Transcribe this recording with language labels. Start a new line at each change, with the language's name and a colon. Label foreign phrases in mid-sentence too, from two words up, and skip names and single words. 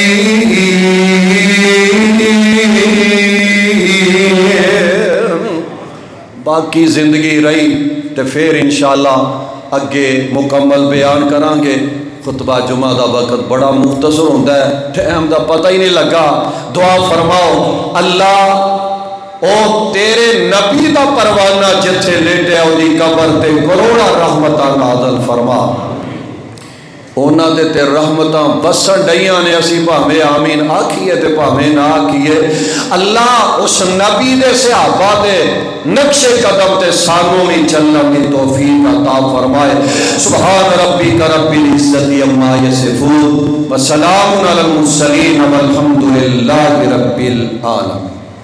Punjabi: باقی زندگی
Urdu: رہی تو پھر
Punjabi: انشاءاللہ اگے مکمل بیان کران گے۔ خطبہ جمعہ دا وقت بڑا مختصر
Urdu: ہوتا ہے،
Punjabi: ٹائم دا پتہ ہی نہیں لگا۔ دعا فرماؤ اللہ او تیرے نبی دا پروانہ جتھے لیٹے او دی قبر تے کروڑا رحمتاں نازل فرما، اونا دے تے رحمتاں بسن ڈیاں نے، اسی پاہمیں آمین آکھیے تے پاہمیں نہ آکھیے۔ اللہ اس نبی دے صحابہ دے نقش قدم تے سانوں میں چلنا کی توفیق عطا فرمائے۔
Arabic: سبحان ربک رب العزت عما یصفون وسلام علی المرسلین والحمد للہ رب العالمین۔